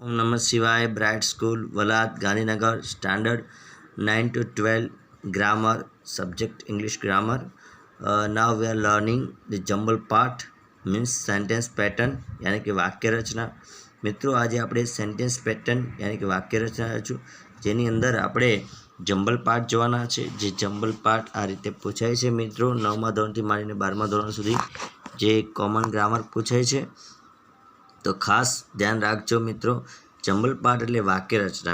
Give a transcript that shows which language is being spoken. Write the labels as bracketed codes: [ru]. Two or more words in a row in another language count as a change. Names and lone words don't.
[sa] ओम नमः शिवाय [en] ब्राइट स्कूल वलाद गांधीनगर स्टैंडर्ड 9 to 12 grammar subject English grammar. Now we are learning the jumble part means sentence pattern [hi] यानी कि वाक्य रचना. [gu] મિત્રો આજે આપણે [en] sentence pattern [hi] यानी कि [gu] વાક્ય રચના રચું જેની અંદર આપણે [en] jumble part [gu] જોવાના છે. જે [en] jumble part [gu] આ રીતે પૂછાય છે મિત્રો 9મા ધોરણથી માંડીને 12મા ધોરણ સુધી જે [en] common grammar [gu] પૂછાય છે. તો ખાસ ધ્યાન રાખજો મિત્રો. [en] jumble part [gu] એટલે વાક્ય રચના.